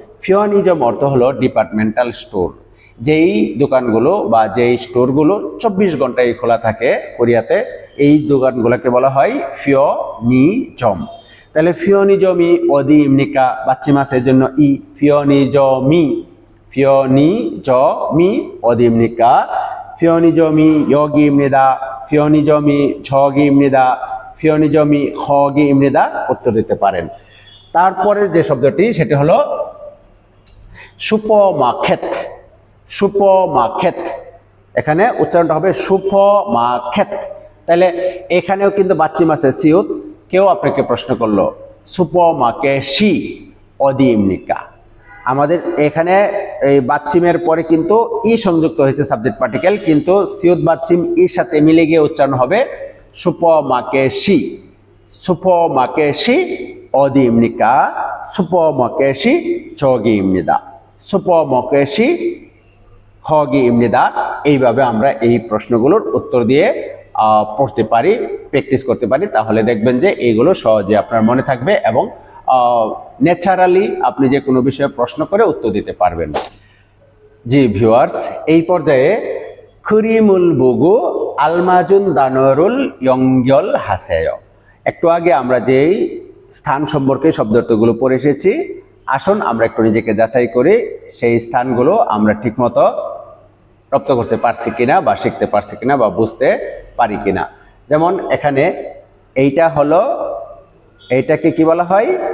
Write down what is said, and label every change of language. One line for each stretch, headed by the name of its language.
Bangla: ফিয়নিজম অর্থ হলো departmental store. যেই দোকানগুলো বা যেই স্টোরগুলো 24 ঘন্টায় খোলা থাকে কোরিয়াতে, এই দোকানগুলোকে বলা হয় ফিয়নিজম। তাহলে ফিয়নিজমি অদিমনিকা বাচ্চিম আছে এর জন্য ই, ফিয়নিজমি, ফিয়নিজমি
Korean: 어디입니까? 피어니점이 여기입니다. 피어니점이 저기입니다. 피어니점이 거기입니다.
Bangla: উত্তর দিতে পারেন। তারপরের যে শব্দটি সেটি হলো সুপারমার্কেট, সুপারমার্কেট। এখানে উচ্চারণটা হবে সুপারমার্কেট। তাহলে এখানেও কিন্তু বাচ্চিম আছে সিউত। কেউ আপনাকে প্রশ্ন করলো সুপারমার্কেটই
Korean: 어디입니까?
Bangla: আমাদের এখানে এই বাচ্চিমের পরে কিন্তু ই সংযুক্ত হয়েছে সাবজেক্ট পার্টিকেল, কিন্তু সিউত বাচ্চিম ইর সাথে মিলে গিয়ে উচ্চারণ হবে সুপারমার্কেটই, সুপারমার্কেটই
Korean: 어디입니까? সুপারমার্কেটই 저기입니다. সুপারমার্কেটই 거기입니다.
Bangla: এইভাবে আমরা এই প্রশ্নগুলোর উত্তর দিয়ে পড়তে পারি, প্র্যাকটিস করতে পারি। তাহলে দেখবেন যে এইগুলো সহজে আপনার মনে থাকবে এবং ন্যাচারালি আপনি যে কোনো বিষয়ে প্রশ্ন করে উত্তর দিতে পারবেন। জি ভিউয়ার্স, এই পর্যায়ে
Korean: 크림을 보고 알맞은 단어를 연결하세요।
Bangla: একটু আগে আমরা যেই স্থান সম্পর্কে শব্দার্থগুলো পড়ে এসেছি, আসুন আমরা একটু নিজেকে যাচাই করি সেই স্থানগুলো আমরা ঠিকমতো রপ্ত করতে পারছি কিনা বা শিখতে পারছি কিনা বা বুঝতে পারি কিনা। যেমন এখানে এইটা হলো, এইটাকে কি বলা হয়?